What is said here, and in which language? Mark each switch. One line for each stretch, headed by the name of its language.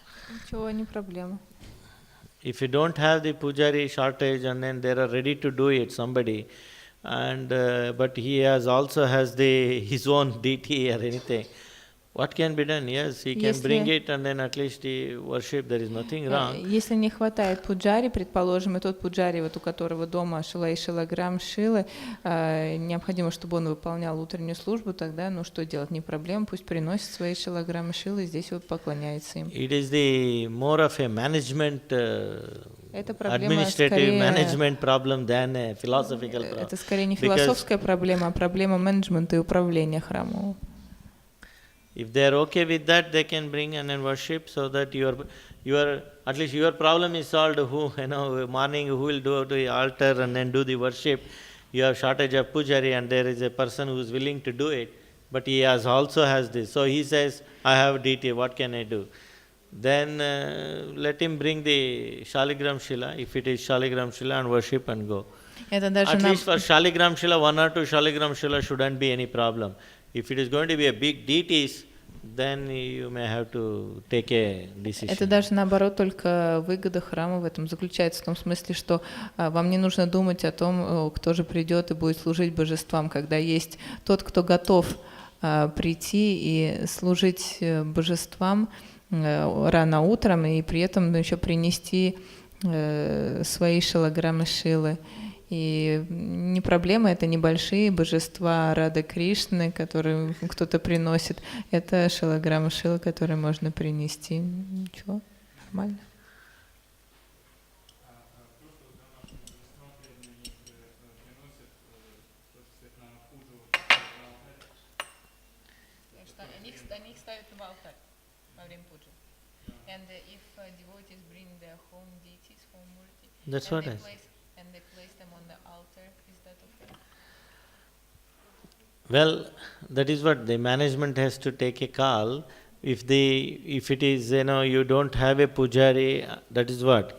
Russian: Ничего, не проблема.
English: If you don't have the pujari shortage, and then they are ready to do it, somebody, and but he also has his own deity or anything, what can be done? Yes, he can bring it, and then at least he worship. There is nothing wrong.
Russian: Если не хватает пуджари, предположим, и тот пуджари, вот у которого дома шила и шилаграм шилы, необходимо, чтобы он выполнял утреннюю службу, тогда, ну что делать, не проблема, пусть приносит свои шилаграммы шилы, и здесь вот поклоняется им.
English: It is the more of a management,
Russian: Это проблема
English: administrative management problem than a philosophical problem.
Russian: Это скорее не философская проблема, а проблема менеджмента и управления храмом.
English: If they are okay with that, they can bring and then worship, so that at least your problem is solved. Morning who will do to the altar and then do the worship. You have shortage of pujari, and there is a person who is willing to do it, but he also has this. So he says, I have deity, what can I do? Then let him bring the Shaligram Shila, if it is Shaligram Shila, and worship and go. At least for Shaligram Shila, 1 or 2 Shaligram Shila shouldn't be any problem. If it is going to be a big deities, then you may have to take a decision.
Russian: Это даже наоборот только выгода храма в этом заключается, в том смысле, что вам не нужно думать о том, кто же придет и будет служить божествам, когда есть тот, кто готов прийти и служить божествам рано утром, и при этом еще принести свои шилаграммы шилы. И не проблема, это небольшие божества Рады Кришны, которые кто-то приносит. Это шилаграммы шилы, которые можно принести. Ничего, нормально. Они их ставят в алтарь во время пуджи.
English: And if devotees bring their home deities, home murti, that's what I and they place them on the altar, is that okay? Well, that is what the management has to take a call. If it is, you don't have a pujari, that is what.